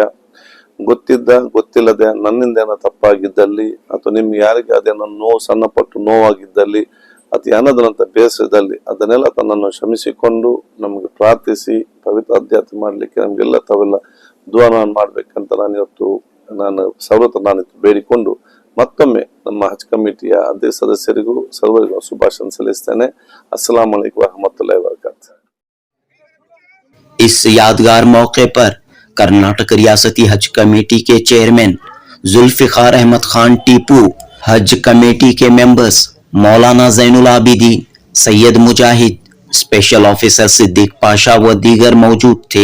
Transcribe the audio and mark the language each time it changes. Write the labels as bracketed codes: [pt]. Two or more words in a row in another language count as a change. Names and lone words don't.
[kn] ಗೊತ್ತಿದ್ದ ಗೊತ್ತಿಲ್ಲದೆ ನನ್ನಿಂದ ಏನೋ ತಪ್ಪಾಗಿದ್ದಲ್ಲಿ ಅಥವಾ ನಿಮ್ಗೆ ಯಾರಿಗೆ ಅದೇನೋ ನೋವು ಸಣ್ಣಪಟ್ಟು ನೋವಾಗಿದ್ದಲ್ಲಿ ಅಥವಾ ಏನದರಂತ ಬೇಸರದಲ್ಲಿ ಅದನ್ನೆಲ್ಲ ತನ್ನನ್ನು ಕ್ಷಮಿಸಿಕೊಂಡು ನಮಗೆ ಪ್ರಾರ್ಥಿಸಿ ಪವಿತ್ರ ಅಧ್ಯಾತ್ಮ ಮಾಡ್ಲಿಕ್ಕೆ ನಮ್ಗೆಲ್ಲ ತಾವೆಲ್ಲ ದುಆ ಮಾಡ್ಬೇಕಂತ ನಾನು ಸರ್ವತ್ರ ಬೇಡಿಕೊಂಡು ಮತ್ತೊಮ್ಮೆ ನಮ್ಮ ಹಜ್ ಕಮಿಟಿಯ ಅಧ್ಯಕ್ಷ ಸದಸ್ಯರಿಗೂ ಸರ್ವರಿಗೂ ಶುಭಾಶಯ ಸಲ್ಲಿಸ್ತೇನೆ. [ar] السلام علیکم ورحمة الله وبركاته. [ur] اس یادگار موقع پر کرناٹک ریاستی حج کمیٹی کے چیئرمین ذوالفقار احمد خان ٹیپو، حج کمیٹی کے ممبرز مولانا زین العابدین، سید مجاہد, [en] special officer [ur] صدیق پاشا و دیگر موجود تھے.